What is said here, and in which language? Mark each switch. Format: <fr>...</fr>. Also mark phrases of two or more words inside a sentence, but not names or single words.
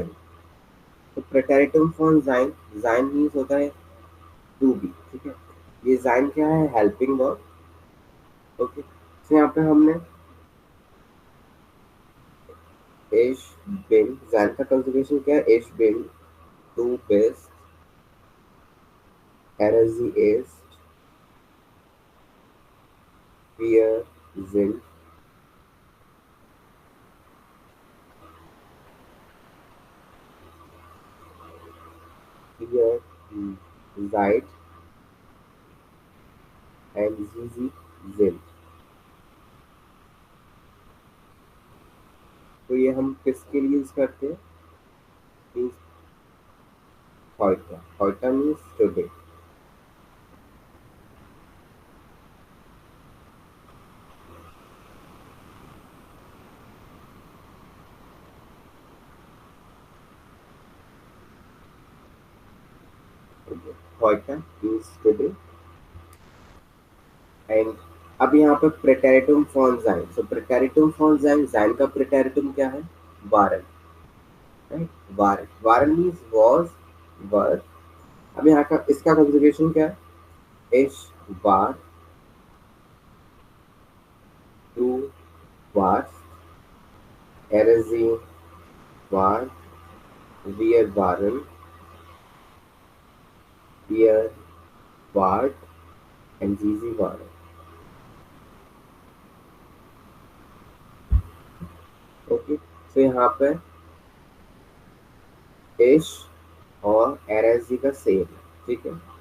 <hi>तो</hi> <de>Präteritum Form sein, sein</de> <hi>मीन्स होता है</hi> <en>to be.</en> <hi>ठीक है। ये जाइन क्या है?</hi> <en>helping verb.</en> <hi>ओके। तो यहाँ पे हमने</hi> <de>ich bin,</de> <hi>जाइन का कंजुगेशन क्या है?</hi> <de>ich bin, du bist, er sie ist, wir sind, ihr seid and sie sind।</de> <hi>तो ये हम किसके लिए यूज करते हैं?</hi> <en>मीन्स</en> <de>heute, heute</de> <en>means today. heute means today.</en> <hi>एंड अब यहाँ पे</hi> <de>Präteritum Form sein.</de> <hi>सो</hi> <de>Präteritum Form sein,</de> <hi>जाइन का प्रेटेरिटम क्या है?</hi> <en>वारन, राइट?</en> <de>waren, waren</de> <en>means was, were.</en> <hi>अब यहाँ का इसका कंजुगेशन क्या है?</hi> <de>ich, war, du warst, er sie war, wir waren, ihr wart and sie waren।</de> <hi>ओके। तो यहाँ पे इश और एरजी का सेम है। ठीक है।</hi>